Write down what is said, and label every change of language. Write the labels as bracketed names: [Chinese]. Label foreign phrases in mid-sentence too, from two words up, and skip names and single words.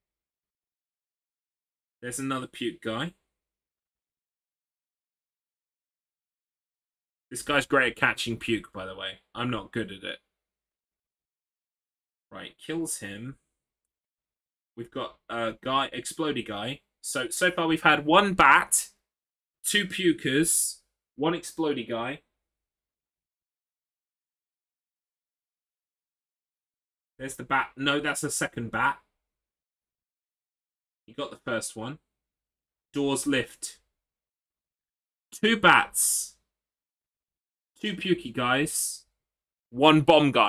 [English] There's another puke guy. This guy's great at catching puke, by the way. I'm not good at it. Right, kills him. We've got a guy, explodey guy. So far we've had one bat, 2 pukers, 1 explodey guy. There's the bat. No, that's the second bat. You got the first one. Doors lift. 2 bats. 2 pukey guys. 1 bomb guy.